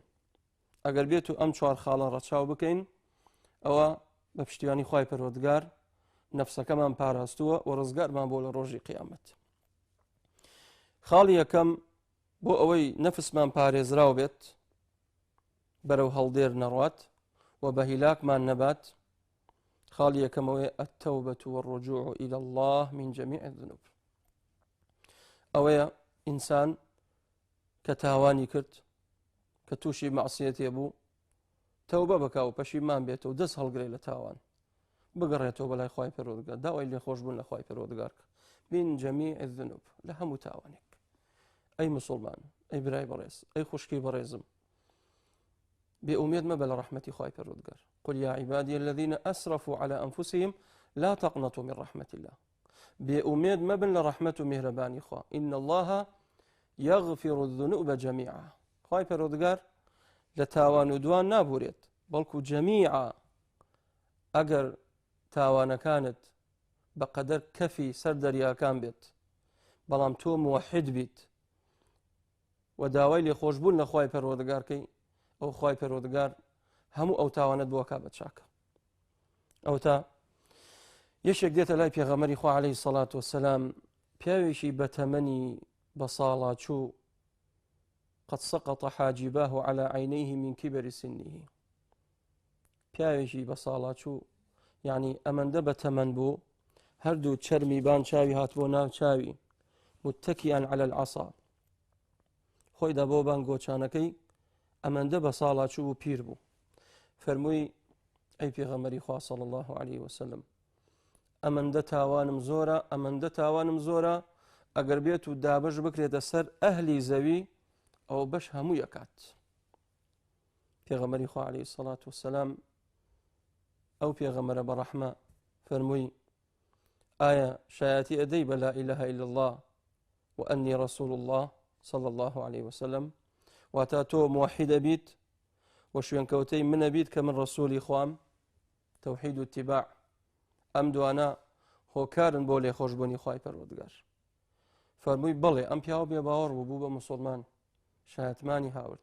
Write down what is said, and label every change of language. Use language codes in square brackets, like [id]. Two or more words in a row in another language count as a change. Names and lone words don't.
[ckb] ئەگەر بێت و ئەم 4 خاڵە ڕەچاو بکەین ئەوە بە پشتیوانی خوای پەروەردگار نەفسەکەمان پاراستووە و ڕزگارمان بۆ لە ڕۆژی قیامەت. خاڵی یەکەم بۆ ئەوەی نەفسمان پارێزراو بێت بەرەو هەڵدێر نەڕوات و بە هیلاکمان نەبات، خاڵی یەکەمەوەی [ar] التەوبەة والرجوع إلى الله من جميع الذنوب. [ckb] ئەوەیە ئینسان کە تاوانی کرد کە تووشی مەعسیەتێ بوو تەوبە بکا و پەشیمان بێتەوە و دەست هەڵگرێت لە تاوان بگەڕێتەوە بەلای خوای پەروەردگار، داوای لێخۆشبوون لە خوای پەروەردگار [ar] من جميع الذنوب، [ckb] لە هەموو تاوانێک. ئەی مسڵمان، ئەی برای بەڕێز، ئەی خوشکی بەڕێزم، بێئومێد مەبە لە ڕەحمەتی خوای پەروەردگار. [ar] قل يا عبادي الذين أسرفوا على أنفسهم لا تقنطوا من رحمة الله. [ckb] بێئومێد مەبن لە ڕەحمەت و میهرەبانی خوا. [ar] إن الله يغفر الذنوب جميعا. [ckb] خوای پەروەردگار لە تاوان و دوان نابورێت، بەڵکو جەمیعا ئەگەر تاوانەکانت بەقەدەر کەفی سەر دەریاکان بێت بەڵام تۆ موحید بیت و داوای لێخۆشبوون لە خوای پەروەردگارکەی، ئەو خوای پەروەردگار هەموو ئەو تاوانت بۆ کا بە چاکە. ئەو تا یەشێک دێتە لای پێغەمبەری خوا [ar] عەلەیهی سەڵات وەسەلام، [ckb] پیاوێکی بەتەمەنی بە ساڵاچوو [ar] قد سقط حاجباه على عينيه من كبر سنه. [ckb] پیاوێکی بە ساڵاچوو یعنی ئەمەندە بەتەمەن بوو هەردوو چەرمی بان چاوی هاتبۆ ناو چاوی [ar] متكئا على العصا، [ckb] خۆی دا بۆ بان گۆچانەکەی ئەمەندە بە ساڵاچوو و پیر بوو. فەرمووی ئەی پێغەمبەری خوا [ar] صلی الله عليه وسلم، [ckb] ئەمەندە تاوانم زۆرە، ئەمەندە تاوانم زۆرە، ئەگەر بێت و دابەش بکرێتە سەر ئەهلی زەوی ئەو بەش هەموو یەکات. پێغەمبەری خوا [ar] عەلەیهی سەڵات وسەلام [ckb] ئەو پێغەمبەرە بەڕەحمە فەرمووی ئایا شایەتی ئەدەی بە [ar] لا ئیلاهە ئیلا الله و ئەنی ڕەسوول الله صلی الله عليه وسلم، [ckb] واتا تۆ موحیدە بیت و شوێنکەوتەی منە بیت کە من ڕەسوولی خوام، تەوحید و اتیباع، ئەم دوانە هۆکارن بۆ لێخۆشبوونی خوای پەروەردگار. فەرمووی بەڵێ، ئەم پیاوە بێباوەڕ بوو بە موسڵمان، شایەتمانی هاورد.